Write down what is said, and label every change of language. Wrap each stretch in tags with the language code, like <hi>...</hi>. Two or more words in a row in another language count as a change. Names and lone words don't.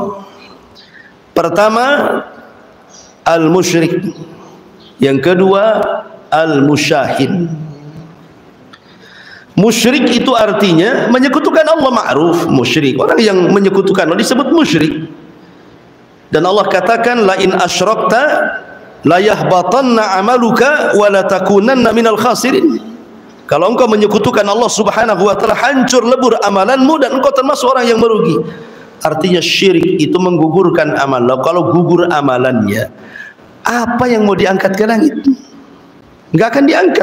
<id>Pertama, al-musyrik. Yang kedua, al-musyahid. Musyrik itu artinya menyekutukan Allah, ma'ruf musyrik. Orang yang menyekutukan Allah disebut musyrik. Dan Allah katakan,</id> <ar>لئن أشركت ليحبطن عملك ولتكونن من الخاسرين.</ar> <id>Kalau engkau menyekutukan Allah</id> <ar>سبحانه وتعالى,</ar> <id>hancur lebur amalanmu dan engkau termasuk orang yang merugi. Artinya syirik itu menggugurkan amal. Kalau gugur amalannya, apa yang mau diangkat ke langit? Enggak akan diangkat.</id>